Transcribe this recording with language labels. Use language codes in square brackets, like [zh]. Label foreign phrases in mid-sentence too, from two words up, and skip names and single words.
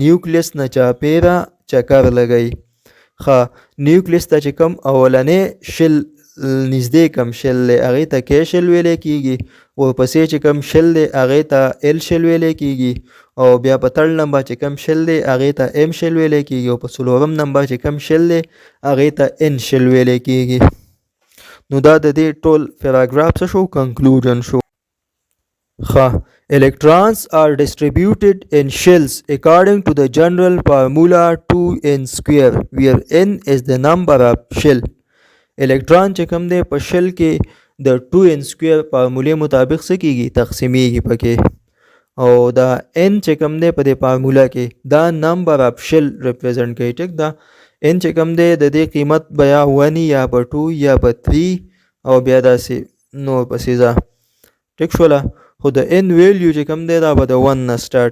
[ps] نیوکلیس نه چاپیره چکر لګی ښه نیوکلیس ته چې کوم اولنې شل نږدې کم شل دی هغې ته [en] K shell [ps] ویلی کېږي ورپسې چې کوم شل دی هغې ته [en] L shell [ps] ویلی کېږي او بیا په تړ نمبر چې کوم شل دی هغې ته [en] M shell [ps] ویلی کېږي او په څلورم نمبر چې کوم شل دی هغې ته [en] N shell [ps] ویلی کېږي نو دا د دې ټول پیراګراف څه شو کنکلوژن شو ښه [en] electrons are distributed in shells according to the general formula 2n square where n is the number of shell electron [ps] چې کوم دی په شل کې د 2n square فارمولې مطابق څه کېږي تقسیمیږي پکې او دا n چې کوم دی په دې فارموله کې دا [en] number of shell represent [ps] کوي ټیک دا n چې کوم دی د دې قیمت به یا 1 یا په 2 یا په 3 او بیا داسې نور پسې ځه ټیک شوله خو د n ویلیو چې کوم دی دا به د 1 نه سټارټ